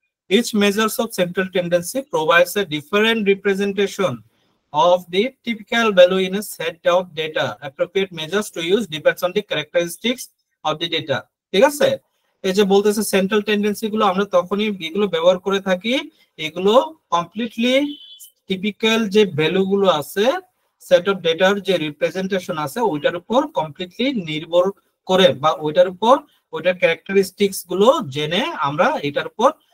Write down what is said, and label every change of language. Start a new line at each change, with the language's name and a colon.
English: Each measures of central tendency provides a different representation of the typical value in a set of data. Appropriate measures to use depends on the characteristics of the data,
Bangla: ঠিক আছে। এই যে বলতেছে central tendency গুলো আমরা তখনই এগুলো ব্যবহার করে থাকি, এগুলো কমপ্লিটলি টিপিক্যাল যে ভ্যালু গুলো আছে, সেট অফ ডেটার যে রিপ্রেজেন্টেশন আছে ওইটার উপর কমপ্লিটলি নির্ভর করে, বা ওইটার উপর ওইটার ক্যারেক্টারিস্টিক্স গুলো জেনে আমরা এটার উপর